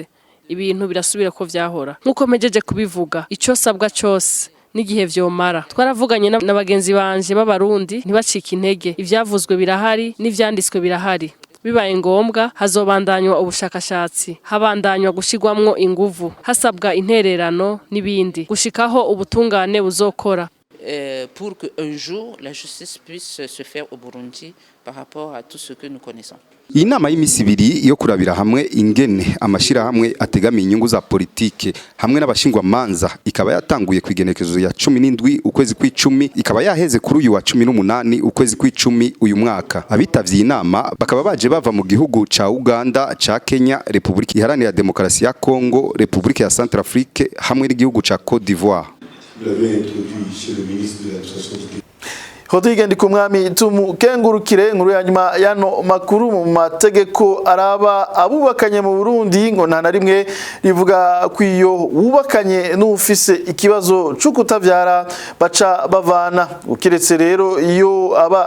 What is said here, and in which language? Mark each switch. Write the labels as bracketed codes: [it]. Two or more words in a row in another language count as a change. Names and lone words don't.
[rn] Ibintu birasubira ko vyahora nkuko mejeje kubivuga ico sabwa cyose n'igihe vyomara twaravuganye n'abagenzi banje b'abarundi ntibacika intege ivyavuzwe birahari n'ivyanditswe birahari bibaye ngombwa hazobandanywa ubushakashatsi habandanywa gushigwamwo inguvu hasabwa intererano n'ibindi gushikaho ubutungane buzokora [fr] pour que un jour la justice puisse se faire au Burundi par rapport à tout ce que nous connaissons. [rn] Iyi nama y'imisi ibiri yo kurabira hamwe ingene amashirahamwe ategamiye inyungu za politike hamwe n'abashingwa manza ikaba yatanguye kwigenekezo ya 17 ukwezi kw'icumi ikaba yaheze kuri uyu wa 18 ukwezi kw'icumi uyu mwaka. Abitavye inama bakaba baje bava mu gihugu ca Uganda, ca Kenya, Republika Iharanira Demokarasi ya Kongo, Republika ya Centrafrique hamwe n'igihugu ca Côte d'Ivoire. [fr] Vous l'avez introduit chez le ministre de l'administration du [rn] Hodrige ndikumwami tumukengurukire nkuru ya nyuma yano makuru mu mategeko araba abubakanye mu Burundi ngo nta na rimwe rivuga kwiyo wubakanye n'ufise ikibazo c'ukutavyara baca bavana ukiretse rero iyo aba